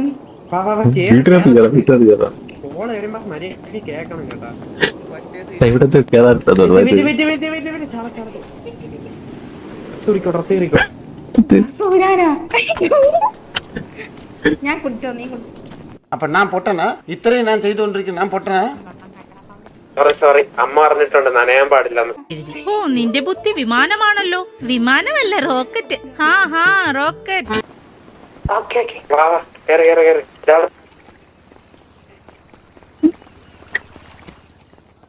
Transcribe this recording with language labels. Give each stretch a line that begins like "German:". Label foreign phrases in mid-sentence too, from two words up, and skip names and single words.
Malayalam: വീട്ടിനകത്ത് കയറാം. കോള് വരുമ്പോ മര്യാദക്ക് കേക്കണം കേട്ടാ. ഇവിടത്തെ കയറാറുണ്ടോ? ഞാൻ കുടിച്ചോ? നീ കുടിച്ചോ?
Tamil: அப்ப நான் பொட்டனா இத்தனையும் நான் செய்து கொண்டிருக்கேன் நான் பொட்டனா
Malayalam: സോറി അമ്മ പറഞ്ഞിട്ടുണ്ട് നനയാൻ പാടില്ലെന്ന്. ഓ നിന്റെ ബുദ്ധി വിമാനമാണല്ലോ. വിമാനമല്ല, റോക്കറ്റ്. ഹാ റോക്കറ്റ്. വാ കേറ്